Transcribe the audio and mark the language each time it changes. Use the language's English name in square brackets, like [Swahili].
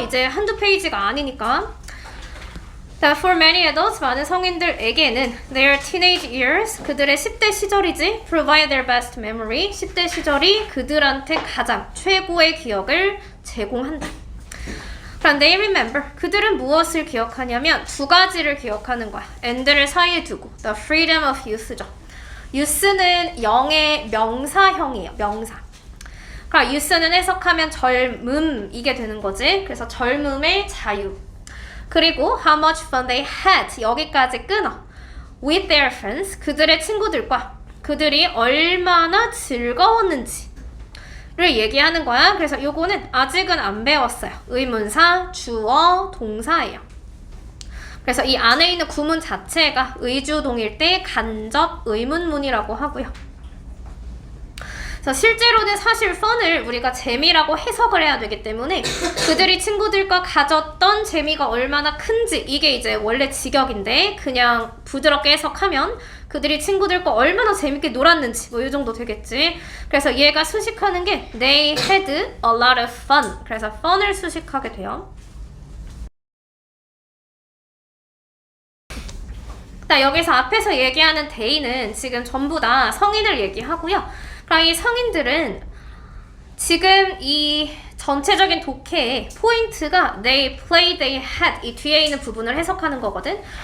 [Korean] 이제 한두 페이지가 아니니까. [English] For many adults, [Korean] 많은 성인들에게는 [English] their teenage years, [Korean] 그들의 10대 시절이지, [English] provide their best memory, [Korean] 10대 시절이 그들한테 가장 최고의 기억을 제공한다. 그럼 they remember, 그들은 무엇을 기억하냐면 두 가지를 기억하는 거야. [English] and를 [Korean] 사이에 두고 [English] the freedom of youth죠. [Korean] youth는 영의 명사형이에요. 명사. 그러니까 youth는 해석하면 젊음 이게 되는 거지. 그래서 젊음의 자유. [English] 그리고 how much fun they had [Korean] 여기까지 끊어. [English] with their friends [Korean] 그들의 친구들과 그들이 얼마나 즐거웠는지를 얘기하는 거야. 그래서 요거는 아직은 안 배웠어요. 의문사, 주어, 동사예요. 그래서 이 안에 있는 구문 자체가 의주동일 때 간접 의문문이라고 하고요. 그래서 실제로는 사실 fun을 우리가 재미라고 해석을 해야 되기 때문에 그들이 친구들과 가졌던 재미가 얼마나 큰지 이게 이제 원래 직역인데 그냥 부드럽게 해석하면 그들이 친구들과 얼마나 재밌게 놀았는지 뭐 이 정도 되겠지. 그래서 얘가 수식하는 게 [English] they had a lot of fun. [Korean] 그래서 fun을 수식하게 돼요. 여기서 앞에서 얘기하는 they는 지금 전부 다 성인을 얘기하고요. 그럼 이 성인들은 지금 이 전체적인 독해의 포인트가 [English] they play, they had [Korean] 이 뒤에 있는 부분을 해석하는 거거든.